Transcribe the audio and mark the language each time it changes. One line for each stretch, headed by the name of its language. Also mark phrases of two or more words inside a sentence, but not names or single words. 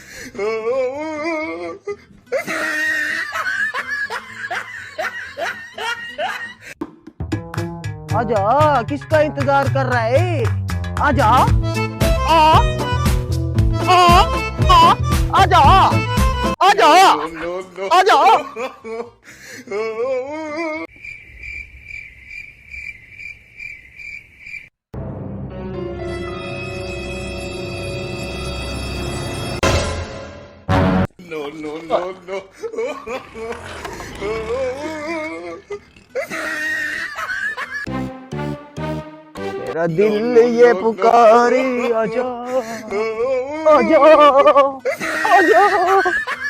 Hindi: आजा, किसका इंतजार कर रहा है? आजा, आ, आ, आ, आजा, आजा,
English: No, no, no.
Hindi: आजा।
English: No, no, no, no.
Hindi: मेरा दिल ये पुकारी, आजा, आजा, आजा।